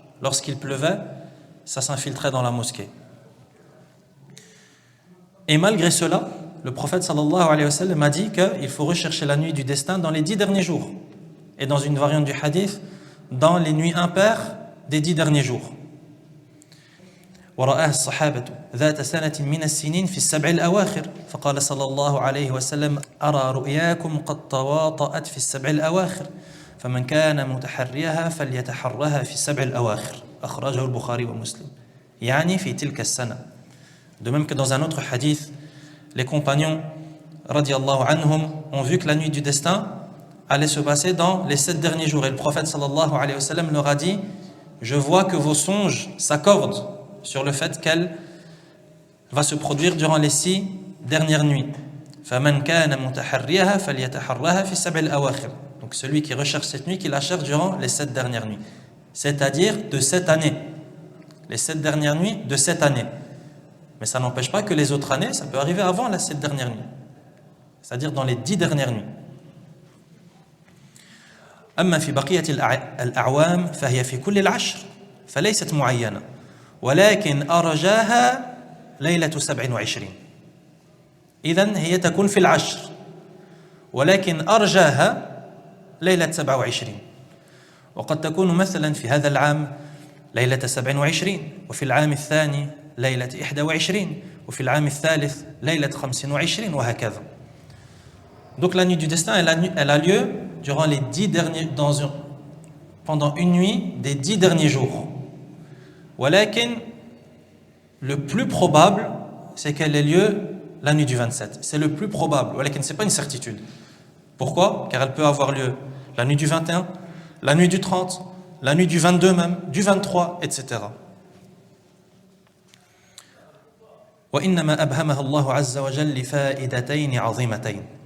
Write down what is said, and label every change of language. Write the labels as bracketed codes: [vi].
[fr] Lorsqu'il pleuvait, ça s'infiltrait dans la mosquée. Et malgré cela, le prophète sallallahu alayhi wa sallam a dit qu'il faut rechercher la nuit du destin dans les 10 derniers jours. Et dans une variante du hadith, dans les nuits impaires des 10 derniers jours. [ar] ورآه الصحابة ذات سنة من السنين في السبع الأواخر فقال صلى الله عليه وسلم أرى رؤياكم قد تواطأت في السبع الأواخر فمن كان متحريها فليتحرها في السبع الأواخر أخرجه البخاري ومسلم يعني في تلك السنة. [fr] De même que dans un autre hadith, les compagnons radiyallahu anhum ont vu que la nuit du destin allait se passer dans les 7 derniers jours. Et le prophète sallallahu alayhi wa sallam leur a dit: je vois que vos songes s'accordent sur le fait qu'elle va se produire durant les 6 dernières nuits. [ar] فَمَنْ كَانَ مُتَحَرِّيَهَا فَلْيَتَحَرَّهَا فِي السَّبْعِ الْأَوَاخِرِ. [fr] Donc celui qui recherche cette nuit, qui la cherche durant les 7 dernières nuits. C'est-à-dire de cette année. Les 7 dernières nuits de cette année. Mais ça n'empêche pas que les autres années, ça peut arriver avant les 7 dernières nuits. C'est-à-dire dans les 10 dernières nuits. [ar] أما في بقية الأعوام فهي في كل العشر فليست معينة ولكن أرجاها ليلة 27. إذن هي تكون في العشر ولكن أرجاها ليلة 27 وقد تكون مثلا في هذا العام ليلة 27 وفي العام الثاني ليلة 21 وفي العام الثالث ليلة 25 وهكذا. [fr] Donc la nuit du destin, elle a lieu durant les 10 derniers, pendant une nuit des 10 derniers jours. Walakin, le plus probable, c'est qu'elle ait lieu la nuit du 27. C'est le plus probable. Walakin, ce n'est pas une certitude. Pourquoi? Car elle peut avoir lieu la nuit du 21, la nuit du 30, la nuit du 22 même, du 23, etc. [ar] وإنما أبهمها الله عز وجل لفائدتين عظيمتين.